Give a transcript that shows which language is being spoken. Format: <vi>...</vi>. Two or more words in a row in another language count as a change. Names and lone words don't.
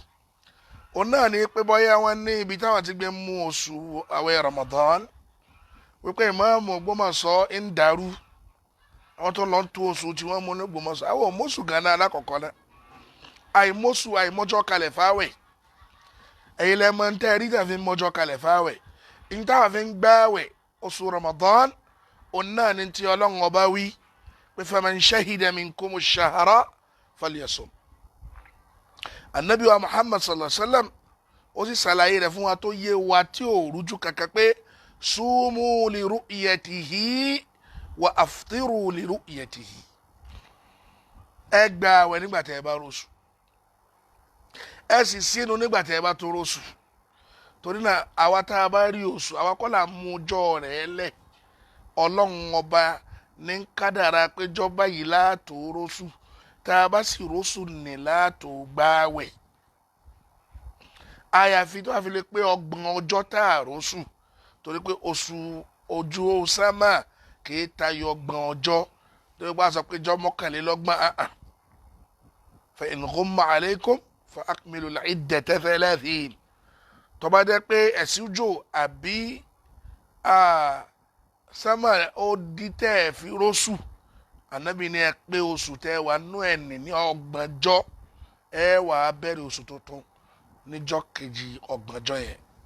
<yo>Òun náà ni pé bọ́yá wọn ní ibi táwọn ti gbé mú oṣù àwẹ̀ Ramadan wípé ìmáàmù Ògbómọ̀ṣọ́ ń dàrú, àwọn tó lọ ń tó oṣù tí wọ́n mú ní Ògbómọ̀ṣọ́. Àwọn òmóṣù gánà alákọ̀ọ́kọ́ náà àìmọ́jọ́ kalẹ̀ fáwẹ̀. Ẹ̀yin lẹ́mọ̀ ń tẹ́ rí tàbí mọ́jọ́ kalẹ̀ fáwẹ̀. Ní táwọn fi ń gbáwẹ̀ oṣù Ramadan òun náà ni ti Ọlọ́run ọba wí pé</yo> <ar>فمن شهد منكم الشهر فليصمه.</ar> <yo>Ànábì wa Muhammad</yo> <ar>صلى الله عليه وسلم</ar> <yo>ó sì ṣàlàyé rẹ̀ fún wa tó yé wa tí ò rújú kankan pé</yo> <ar>صوموا لرؤيته وأفطروا لرؤيته.</ar> <yo>Ẹ gba àwẹ̀ nígbà tẹ́ ẹ bá róṣù, ẹ sì sínú nígbà tẹ́ ẹ bá tó róṣù. Torí náà àwa tá a bá rí oṣù àwa kọ́ là ń mú ọjọ́ rẹ̀ lẹ̀. Ọlọ́run ọba ní kádàrá péjọ́ báyìí láàtò róṣù, tá a bá sì róṣù ní láàtò gbáwẹ̀. Àyàfi tó a fi lè pé 30 ọjọ́ tá a róṣù, torí pé oṣù ojú sámà kìí tayọ 30 ọjọ́. Torí pé a sọ pé ọjọ́ 31.</yo> <ar>فإن غم عليكم فأكملوا العدة 30.</ar> <yo>Tó bá jẹ́ pé ẹ̀sìn jò àbí sámà ó di tẹ́ ẹ̀ fi róṣù, Ànábì ní ẹ pé oṣù tẹ́ wà nú ẹ̀ ní 30 ọjọ́, ẹ wà á bẹ̀rẹ̀ oṣù tuntun níjọ́ kejì 30 ọjọ́ yẹn.</yo>